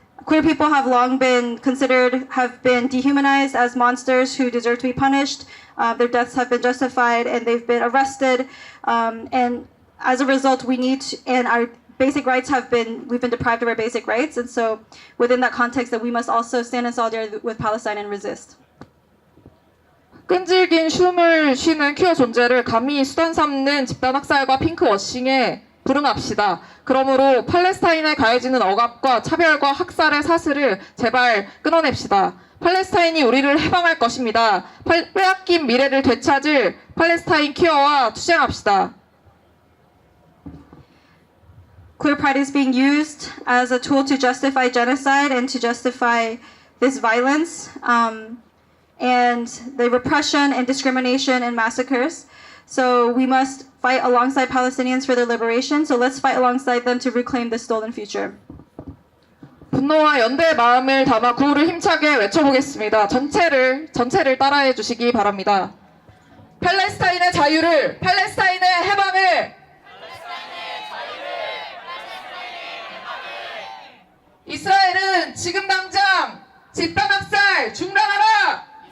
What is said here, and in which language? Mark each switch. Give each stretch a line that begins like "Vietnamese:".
English: Queer people have long been considered, have been dehumanized as monsters who deserve to be punished. Their deaths have been justified and they've been arrested. And as a result, and our basic rights we've been deprived of our basic rights. And so within that context, that we must also stand in solidarity with Palestine and resist.
Korean: 끈질긴 숨을 쉬는 퀴어 존재를 감히 수단 삼는 집단 학살과 핑크워싱에 불응합시다. 그러므로 팔레스타인에 가해지는 억압과 차별과 학살의 사슬을 제발 끊어냅시다. 팔레스타인이 우리를 해방할 것입니다. 빼앗긴 미래를 되찾을 팔레스타인 퀴어와 투쟁합시다.
English: Queer pride is being used as a tool to justify genocide and to justify this violence and the repression and discrimination and massacres. So we must fight alongside Palestinians for their liberation. So let's fight alongside them to reclaim the stolen future.
Korean: 분노와 연대의 마음을 담아 구호를 힘차게 외쳐보겠습니다. 전체를 따라해 주시기 바랍니다. 팔레스타인의 자유를, 팔레스타인의 해방을, 이스라엘은 지금 당장 집단 학살 중단하라!